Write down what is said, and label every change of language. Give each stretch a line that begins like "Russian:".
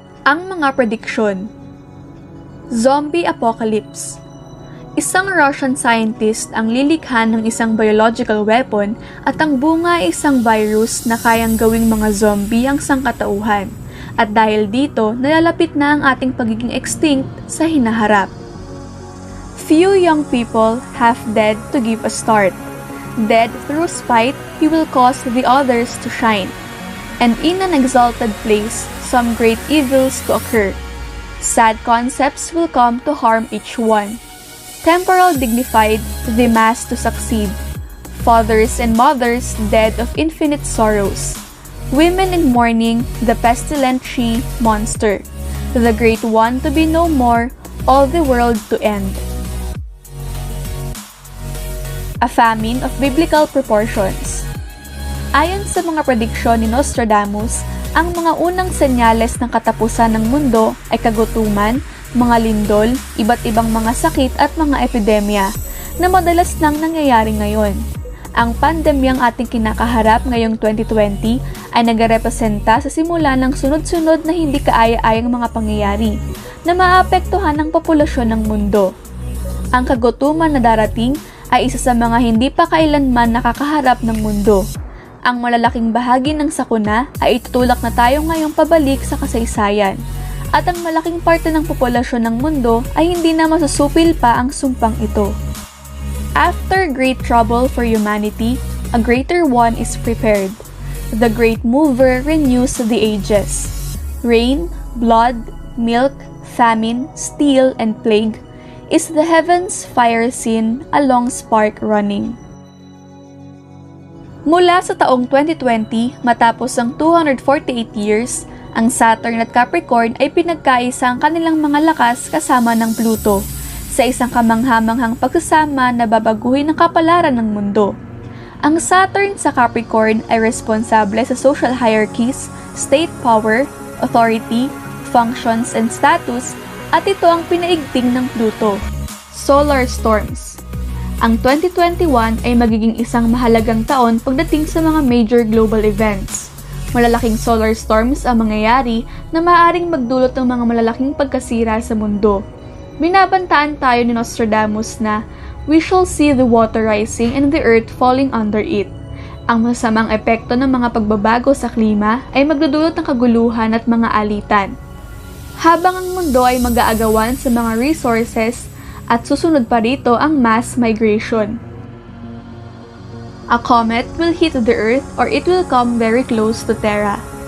Filipino: Ang mga prediksyon. Zombie Apocalypse. Isang Russian scientist ang lilikha ng isang biological weapon at ang bunga ay isang virus na kayang gawing mga zombie ang sangkatauhan. At dahil dito, nalalapit na ang ating pagiging extinct sa hinaharap.
English: Few young people half dead to give a start. Dead through spite, he will cause the others to shine. And in an exalted place, some great evils to occur. Sad concepts will come to harm each one. Temporal dignified, the mass to succeed. Fathers and mothers dead of infinite sorrows. Women in mourning, the pestilent she, monster. The great one to be no more, all the world to end. A famine of biblical proportions.
Filipino: Ayon sa mga prediksyon ni Nostradamus, ang mga unang senyales ng katapusan ng mundo ay kagutuman, mga lindol, iba't ibang mga sakit at mga epidemya na madalas nang nangyayari ngayon. Ang pandemyang ating kinakaharap ngayong 2020 ay nagrepresenta sa simula ng sunod-sunod na hindi kaaya-ayang mga pangyayari na maapektuhan ang populasyon ng mundo. Ang kagutuman na darating ay isa sa mga hindi pa kailanman nakakaharap ng mundo. Ang malalaking bahagi ng sakuna ay itutulak na tayo ngayong pabalik sa kasaysayan. At ang malaking parte ng populasyon ng mundo ay hindi na masusupil pa ang sumpang ito.
English: After great trouble for humanity, a greater one is prepared. The great mover renews the ages. Rain, blood, milk, famine, steel, and plague, is the heavens fire scene, a long spark running.
Filipino: Mula sa taong 2020, matapos ang 248 years, ang Saturn at Capricorn ay pinagkaisa ang kanilang mga lakas kasama ng Pluto sa isang kamanghamanghang pagsasama na babaguhin ang kapalaran ng mundo. Ang Saturn sa Capricorn ay responsable sa
English: social hierarchies, state power, authority, functions, and status,
Filipino: at ito ang pinaigting ng Pluto. Solar storms. Ang 2021 ay magiging isang mahalagang taon pagdating sa mga major global events. Malalaking solar storms ang mangyayari na maaaring magdulot ng mga malalaking pagkasira sa mundo. Binabantaan tayo ni Nostradamus na
English: we shall see the water rising and the earth falling under it.
Filipino: Ang masamang epekto ng mga pagbabago sa klima ay magdudulot ng kaguluhan at mga alitan. Habang ang mundo ay mag-aagawan sa mga resources at susunod pa rito ang mass migration.
English: A comet will hit the Earth or it will come very close to Terra.